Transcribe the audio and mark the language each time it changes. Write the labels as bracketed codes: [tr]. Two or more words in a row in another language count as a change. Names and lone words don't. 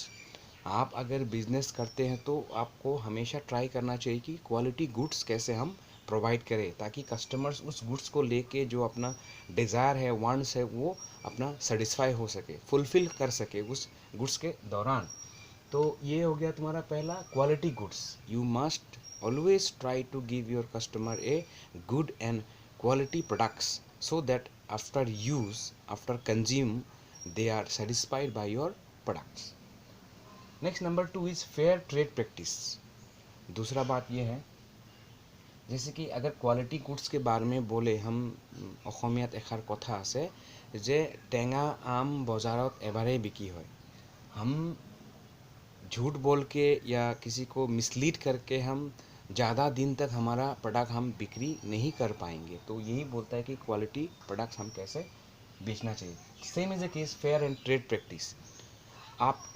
[hi] आप अगर बिज़नेस करते हैं तो आपको हमेशा ट्राई करना चाहिए कि [en] quality goods [hi] कैसे हम प्रोवाइड करें, ताकि कस्टमर्स उस गुड्स को लेके जो अपना डिज़ायर है, वांट्स है, वो अपना सेटिस्फाई हो सके, फुलफ़िल कर सके उस गुड्स के दौरान। तो ये हो गया तुम्हारा पहला, [en] quality goods. You must always try to give your customer a good and quality products, so that after use, after consume, they are satisfied by your products. Next number 2 is fair trade practice. [hi] दूसरा बात ये है, जैसे कि अगर [en] quality goods [hi] के बारे में बोले हम, [as] অসমীয়াত এষাৰ কথা আছে যে টেঙা আম বজাৰত এবাৰেই বিক্ৰী হয়। [hi] हम झूठ बोल के या किसी को मिसलीड करके हम ज़्यादा दिन तक हमारा प्रोडक्ट हम बिक्री नहीं कर पाएंगे। तो यही बोलता है कि [en] quality products [hi] हम कैसे बेचना चाहिए। [en] Same is a case fair and trade practice.